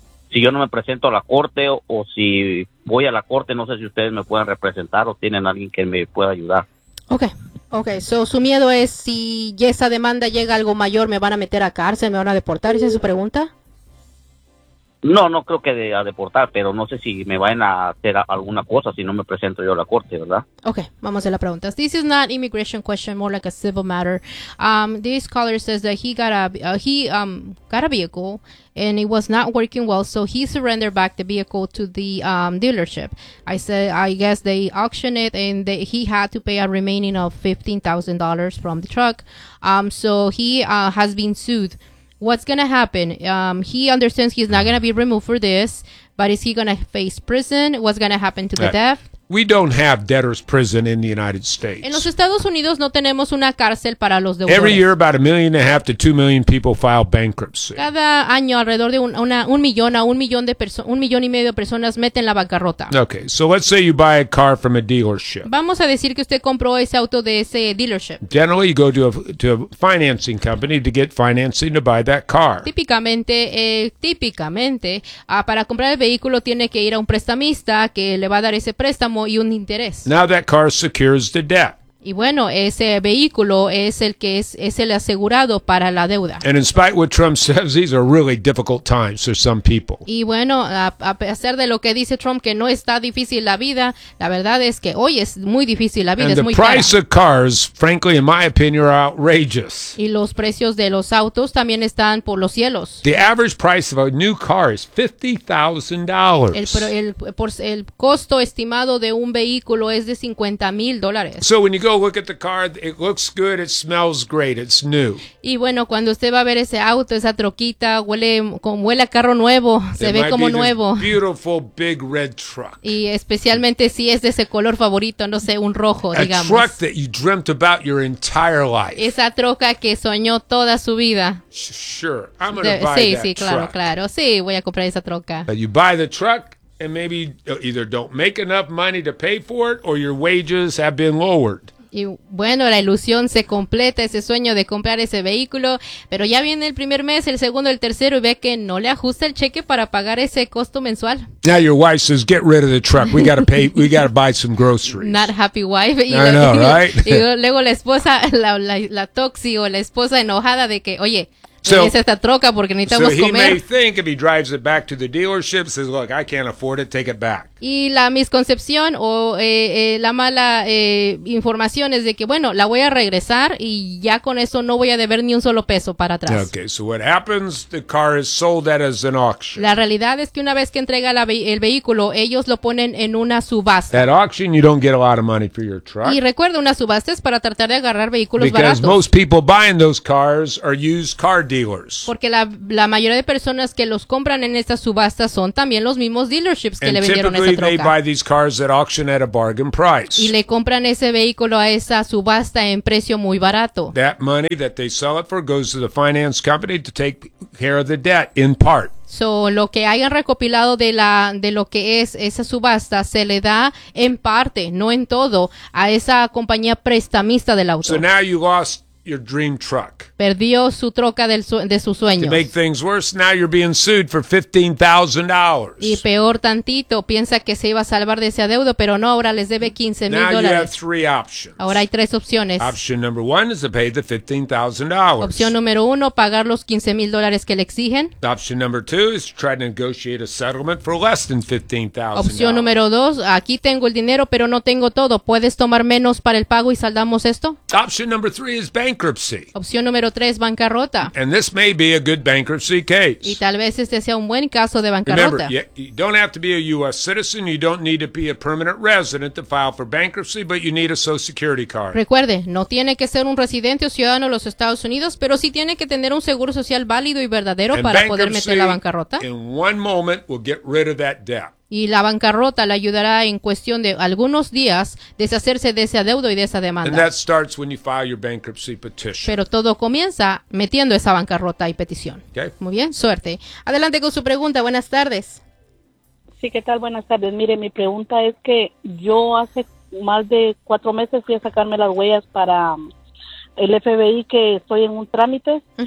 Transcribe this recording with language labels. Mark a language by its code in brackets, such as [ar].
[es] Si yo no me presento a la corte o si voy a la corte, no sé si ustedes me pueden representar o tienen alguien que me pueda ayudar. [en] Okay. [es] So, su miedo es si esa demanda llega a algo mayor, ¿me van a meter a cárcel, me van a deportar? ¿Esa es su pregunta? No creo que a deportar, pero no sé si me van a hacer alguna cosa si no me presento yo a la corte, ¿verdad? Okay, vamos a la pregunta. [en] This is not immigration question, more like a civil matter. This caller says that he got a vehicle and it was not working well, so he surrendered back the vehicle to the dealership. I said, I guess they auctioned it and he had to pay a remaining of $15,000 from the truck. So he has been sued. What's going to happen? He understands he's not going to be removed for this, but is he going to face prison? What's going to happen to the debt? We don't have debtor's prison in the United States. [es] En los Estados Unidos no tenemos una cárcel para los deudores. [en] Every year about 1.5 to 2 million people file bankruptcy. [es] Cada año alrededor de un millón y medio de personas meten la bancarrota. [en] Okay, so let's say you buy a car from a dealership. [es] Vamos a decir que usted compró ese auto de ese dealership. [en] Generally you go to a financing company to get financing to buy that car. [es] Típicamente, para comprar el vehículo tiene que ir a un prestamista que le va a dar ese préstamo y un interés. [en] Now that car secures the debt. [es] Y bueno, ese vehículo es el que es el asegurado para la deuda. [en] And in spite of what Trump says, these are really difficult times for some people. [es] Y bueno, a pesar de lo que dice Trump que no está difícil la vida, la verdad es que hoy es muy difícil la vida, [en] and [es] es muy cara. [en] The price of cars, frankly, in my opinion, are outrageous. [es] Y los precios de los autos también están por los cielos. [en] The average price of a new car is $50,000. [es] El costo estimado de un vehículo es de $50,000. [en] So when you go look at the car, it looks good, it smells great, it's new. [es] Y bueno, cuando usted va a ver ese auto, esa troquita, huele a carro nuevo, se ve como nuevo. [en] Beautiful big red truck. [es] Y especialmente si es de ese color favorito, no sé, un rojo, digamos. [en] A truck that you dreamt about your entire life. [es] Esa troca que soñó toda su vida. [en] Sure, I'm going to buy that truck. [es] Sí, sí, claro, claro. Sí, voy a comprar esa troca. [en] But you buy the truck, and maybe you either don't make enough money to pay for it, or your wages have been lowered. [es] Y bueno, la ilusión se completa, ese sueño de comprar ese vehículo, pero ya viene el primer mes, el segundo, el tercero, y ve que no le ajusta el cheque para pagar ese costo mensual. [en] Now your wife says, get rid of the truck, we gotta buy some groceries. Not happy wife. I know, right? [es] Y luego la esposa, la toxi, o la esposa enojada de que, oye, [en] So he may think if he drives it back to the dealership, says, look, I can't afford it, take it back. [es] Y la misconcepción o la mala información es de que, bueno, la voy a regresar y ya con eso no voy a deber ni un solo peso para atrás. [en] Okay, so what happens, the car is sold at as an auction. [es] La realidad es que una vez que entrega el vehículo, ellos lo ponen en una subasta. [en] At auction, you don't get a lot of money for your truck. [es] Y recuerda, una subasta es para tratar de agarrar vehículos baratos. [en] Because most people buying those cars are used car dealers. [es] Porque la mayoría de personas que los compran en estas subastas son también los mismos dealerships que [en] and [es] le vendieron esa troca. [en] And typically they buy these cars at auction at a bargain price. [es] Y le compran ese vehículo a esa subasta en precio muy barato. [en] That money that they sell it for goes to the finance company to take care of the debt in part. [es] So, lo que hayan recopilado de lo que es esa subasta se le da en parte, no en todo, a esa compañía prestamista del auto. [en] So now you lost your dream truck. [es] Perdió su troca de sus sueños. [en] To make things worse, now you're being sued for $15,000. [es] Y peor tantito, piensa que se iba a salvar de ese adeudo, pero no, ahora les debe $15,000. [en] Now you have three options. [es] Ahora hay tres opciones. [en] Option number one is to pay the $15,000. [es] Opción número uno, pagar los $15,000 que le exigen. [en] Option number two is to try to negotiate a settlement for less than $15,000. [es] Opción número dos, aquí tengo el dinero, pero no tengo todo. ¿Puedes tomar menos para el pago y saldamos esto? [en] Option number three is bankruptcy. [es] Opción número tres, bancarrota. [en] And this may be a good bankruptcy case. [es] Y tal vez este sea un buen caso de bancarrota. [en] Remember, you don't have to be a U.S. citizen, you don't need to be a permanent resident to file for bankruptcy, but you need a Social Security card. [es] Recuerde, no tiene que ser un residente o ciudadano de los Estados Unidos, pero sí tiene que tener un seguro social válido y verdadero [en] and [es] para poder meter la bancarrota. [en] In one moment will get rid of that debt. [es] Y la bancarrota le ayudará en cuestión de algunos días deshacerse de ese adeudo y de esa demanda. [en] And that starts when you file your bankruptcy petition. [es] Pero todo comienza metiendo esa bancarrota y petición. [en] Okay. [es] Muy bien, suerte. Adelante con su pregunta. Buenas tardes. Sí, ¿qué tal? Buenas tardes. Mire, mi pregunta es que yo hace más de 4 meses fui a sacarme las huellas para el FBI, que estoy en un trámite.